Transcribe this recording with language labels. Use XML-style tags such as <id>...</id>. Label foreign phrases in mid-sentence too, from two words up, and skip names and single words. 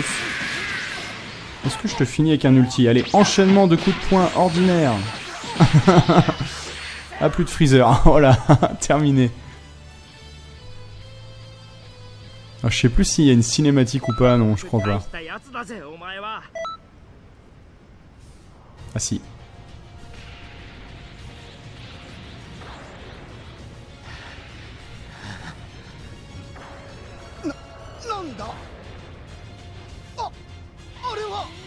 <fr>Est-ce que je te finis avec un ulti? Allez, enchaînement de coups de poing ordinaire. Ah, plus de Freezer. Voilà, terminé. Alors, je sais plus s'il y a une cinématique ou pas, non, je crois pas.</fr> <ja>大したやつだぜお前は。</ja> <fr>Ah si.</fr> <ja>なんだあれは</ja>